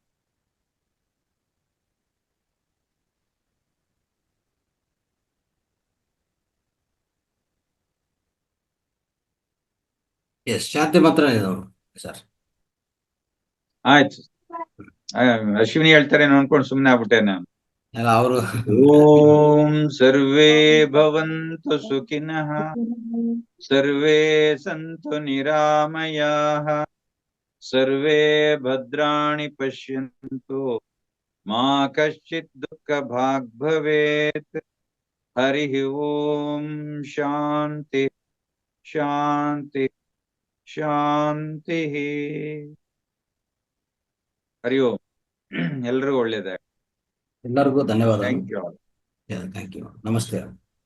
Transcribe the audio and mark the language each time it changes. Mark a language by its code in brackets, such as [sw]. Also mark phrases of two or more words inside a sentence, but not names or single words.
[kn] ಎಸ್, ಶಾಂತಿ ಮಾತ್ರ ಸರ್. ಆಯ್ತು. ಅಶ್ವಿನಿ ಹೇಳ್ತಾರೆ ಅನ್ಕೊಂಡು ಸುಮ್ನೆ ಆಗ್ಬಿಟ್ಟೆ ನಾನು. ಅವರು [sa] ಓಂ ಸರ್ವೇ ಭವಂತು ಸುಖಿನಃ, ಸರ್ವೇ ಸಂತು ನಿರಾಮಯಾಃ, ಸರ್ವೇ ಭದ್ರಾಣಿ ಪಶ್ಯಂತು, ಮಾ ಕಶ್ಚಿತ್ ದುಃಖ ಭಾಗ್ ಭವೇತ್. ಹರಿ ಓಂ ಶಾಂತಿ ಶಾಂತಿ ಶಾಂತಿ. ಹರಿ ಓಂ. [kn] ಎಲ್ರಿಗೂ ಒಳ್ಳೇದಾಗಲಿ. ಎಲ್ಲರಿಗೂ ಧನ್ಯವಾದ. [en] Thank you. Thank you. ನಮಸ್ತೆ.